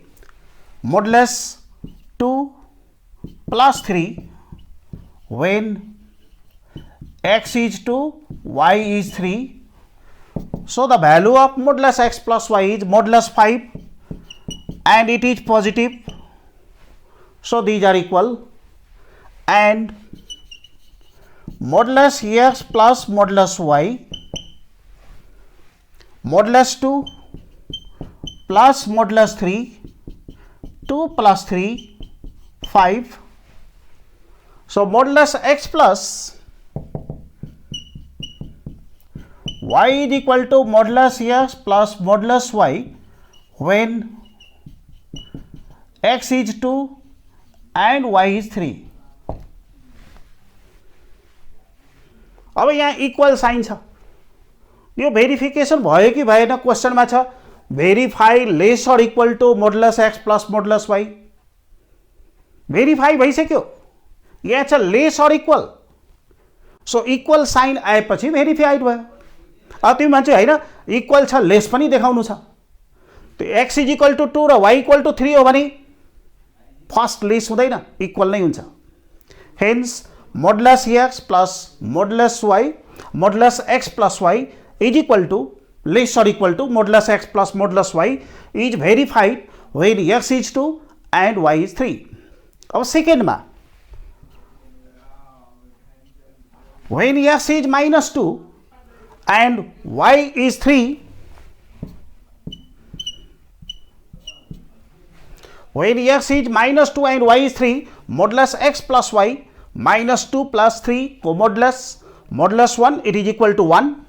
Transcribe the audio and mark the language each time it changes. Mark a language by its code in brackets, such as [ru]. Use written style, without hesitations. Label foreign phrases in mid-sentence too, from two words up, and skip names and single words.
[en] Modulus 2 plus 3 when x is 2, y is 3. So the value of modulus x plus y is modulus 5 and it is positive. So these are equal. And modulus x plus modulus y, modulus 2 plus modulus 3, 2 plus 3, 5. So modulus x plus y is equal to modulus x plus modulus y when x is 2 and y is 3. [ne] अब यहाँ [en] equal sign [ne] छ, यो भेरिफिकेसन भयो कि भएन क्वेश्चनमा छ, [en] verify less or equal to modulus x plus modulus y. [ne] भेरिफाई भइसक्यो, यहाँ छ [en] less or equal. [ne] सो [en] equal sign [ne] आएपछि भेरिफाइड भयो. अब तिमी भन्छौ हैन इक्वल छ लेस पनि देखाउनु छ, त्यो [en] x is equal to 2 [ne] र [en] y equal to 3 [ne] हो भने [en] first less [ne] हुँदैन, इक्वल नै हुन्छ. [en] हेन्स modulus x plus modulus y, modulus x plus y is equal to less or equal to modulus x plus modulus y is verified when x is 2 and y is 3. [ne] अब सेकेन्ड मा [en] when x is minus 2 and y is 3, when x is minus 2 and y is 3, modulus x plus y minus 2 plus 3 co-modulus modulus 1, it is equal to 1.